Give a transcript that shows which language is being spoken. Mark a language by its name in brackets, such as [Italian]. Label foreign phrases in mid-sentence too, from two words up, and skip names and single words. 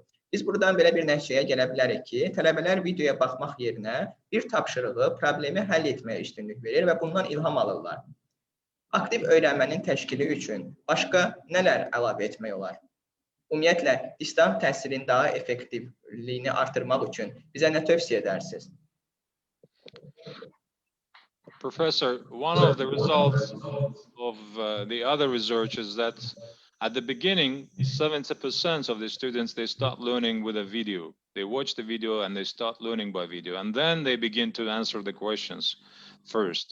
[Azerbaijani] Biz buradan belə bir nəticəyə gələ bilərik ki, tələbələr videoya baxmaq yerinə bir tapşırığı, problemi həll etməyə üstünlük verir və bundan ilham alırlar. Aktiv öyrənmənin təşkili üçün başqa nələr əlavə etmək olar? Ümumiyyətlə, distant təhsilin daha effektivliyini artırmaq üçün bizə nə tövsiyə edərsiniz? [English] Professor, one of the results of the other research is that at the beginning, 70% of the students, they start learning with a video. They watch the video and they start learning by video. And then they begin to answer the questions first.